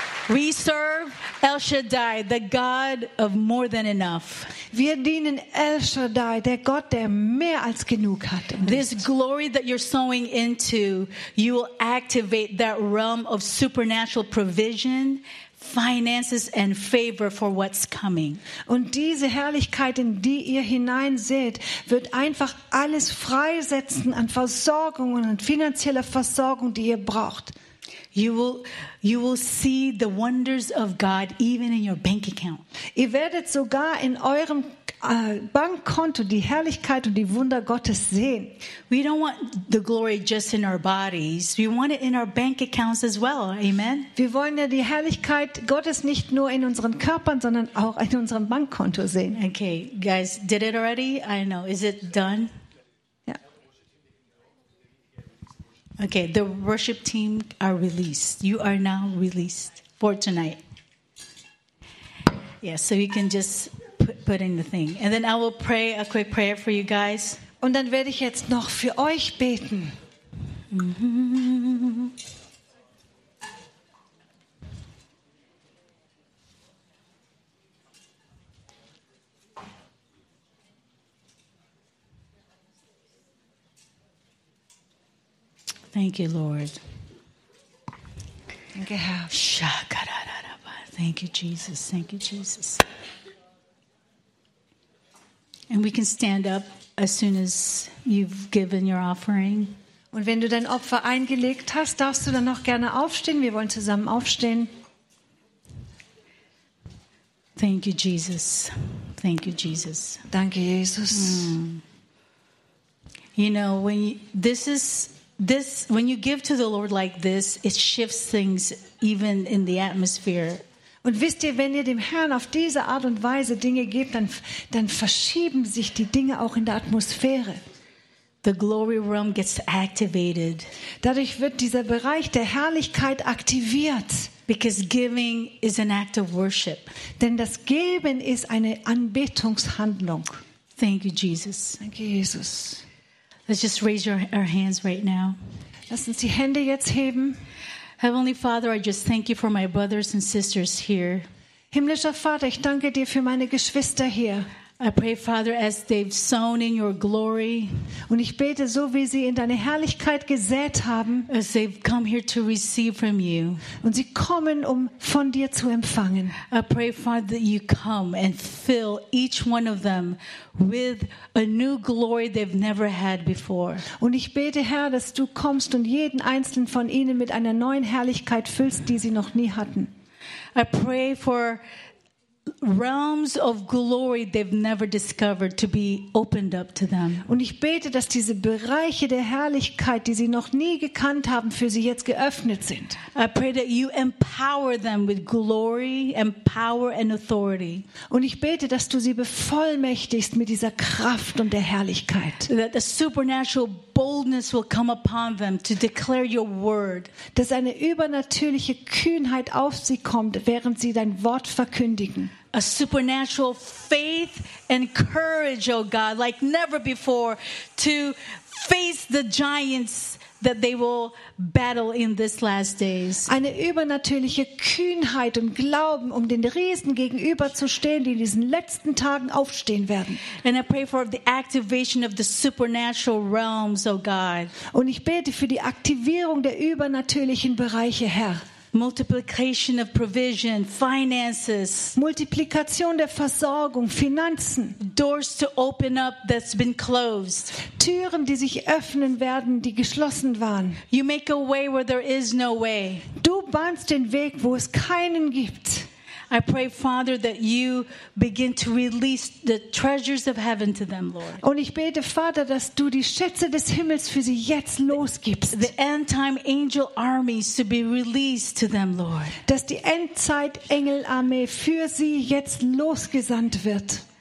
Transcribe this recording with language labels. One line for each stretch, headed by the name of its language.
English: We serve El Shaddai, the God of more than enough.
German: Wir dienen El Shaddai, der Gott, der mehr als genug hat.
English: This glory that you're sowing into, you will activate that realm of supernatural provision, finances and favor for what's coming.
German: Und diese Herrlichkeit, in die ihr hineinseht, wird einfach alles freisetzen an Versorgung und an finanzieller Versorgung, die ihr braucht.
English: You will see the wonders of God even in your bank account.
German: Ihr werdet sogar in eurem Bankkonto die Herrlichkeit und die Wunder Gottes sehen.
English: We don't want the glory just in our bodies. We want it in our bank accounts as well. Amen.
German: Wir wollen ja die Herrlichkeit Gottes nicht nur in unseren Körpern, sondern auch in unserem Bankkonto sehen.
English: Okay, guys, did it already? I know. Is it done? Okay, the worship team are released. You are now released for tonight. Yeah, so you can just put in the thing. And then I will pray a quick prayer for you guys.
German: Und dann werde ich jetzt noch für euch beten.
English: Thank you, Lord. Thank you, Herr. Shakarararaba. Thank you, Jesus. Thank you, Jesus. And we can stand up as soon as you've given your offering.
German: Und wenn du dein Opfer eingelegt hast, darfst du dann noch gerne aufstehen. Wir wollen zusammen aufstehen.
English: Thank you, Jesus. Thank you, Jesus.
German: Danke, Jesus.
English: You know, when you give to the Lord like this, it shifts things even in the atmosphere.
German: Und wisst ihr, wenn ihr dem Herrn auf diese Art und Weise Dinge gebt, dann verschieben sich die Dinge auch in der Atmosphäre.
English: The glory realm gets activated.
German: Dadurch wird dieser Bereich der Herrlichkeit aktiviert.
English: Because giving is an act of worship.
German: Denn das Geben ist eine Anbetungshandlung.
English: Thank you, Jesus.
German: Danke, Jesus.
English: Let's just raise our hands right now.
German: Lass uns die Hände jetzt heben.
English: Heavenly Father, I just thank you for my brothers and sisters here.
German: Himmlischer Vater, ich danke dir für meine Geschwister hier.
English: I pray, Father, as they've sown in your glory.
German: Und ich bete so, wie sie in deine Herrlichkeit gesät haben.
English: As they've come here to receive from you.
German: Und sie kommen, um von dir zu empfangen.
English: I pray, Father, that you come and fill each one of them with a new glory they've never had before.
German: Und ich bete, Herr, dass du kommst und jeden einzelnen von ihnen mit einer neuen Herrlichkeit füllst, die sie noch nie hatten.
English: I pray for realms of glory they've never discovered to be opened up to them.
German: Und ich bete, dass diese Bereiche der Herrlichkeit, die sie noch nie gekannt haben, für sie jetzt geöffnet sind.
English: I pray that you empower them with glory and power and authority.
German: Und ich bete, dass du sie bevollmächtigst mit dieser Kraft und der Herrlichkeit.
English: That the supernatural boldness will come upon them to declare your word.
German: Dass eine übernatürliche Kühnheit auf sie kommt, während sie dein Wort verkündigen.
English: a supernatural faith and courage, oh God, like never before, to face the giants that they will battle in these last days.
German: Eine übernatürliche Kühnheit und Glauben, um den Riesen gegenüberzustehen, die in diesen letzten Tagen aufstehen werden.
English: And I pray for the activation of the supernatural realms, oh God.
German: Und ich bete für die Aktivierung der übernatürlichen Bereiche, Herr.
English: Multiplication of provision, finances.
German: Multiplikation der Versorgung, Finanzen.
English: Doors to open up that's been closed.
German: Türen, die sich öffnen werden, die geschlossen waren.
English: You make a way where there is no way.
German: Du bahnst den Weg, wo es keinen gibt.
English: I pray, Father, that you begin to release the treasures of heaven to them, Lord.
German: Und ich bete, Vater, dass du die Schätze des Himmels für sie jetzt losgibst.
English: The end-time angel armies to be released to them, Lord.
German: Dass die Endzeit-Engel-Armee für sie jetzt losgesandt wird.